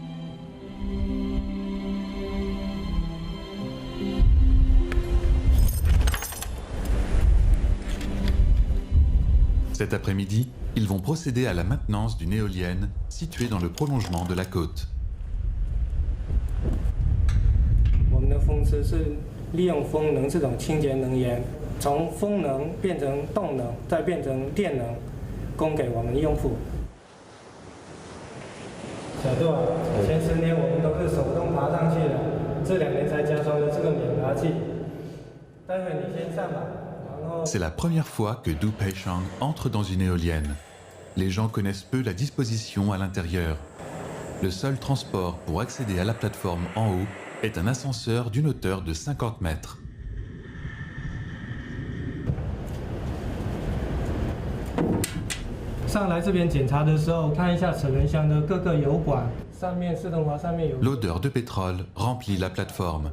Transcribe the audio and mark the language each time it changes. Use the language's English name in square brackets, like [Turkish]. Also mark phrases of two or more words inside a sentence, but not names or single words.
[French] Cet après-midi, ils vont procéder à la maintenance d'une éolienne située dans le prolongement de la côte. [Chinese] 从风能变成动能，再变成电能，供给我们用户。小杜啊，前10年我们都是手动爬上去的，这2年才加装了这个免爬器。待会你先上吧。 [French] C'est la première fois que Du Peishan entre dans une éolienne. Les gens connaissent peu la disposition à l'intérieur. Le seul transport pour accéder à la plateforme en haut est un ascenseur d'une hauteur de 50 mètres. L'odeur de pétrole remplit la plateforme.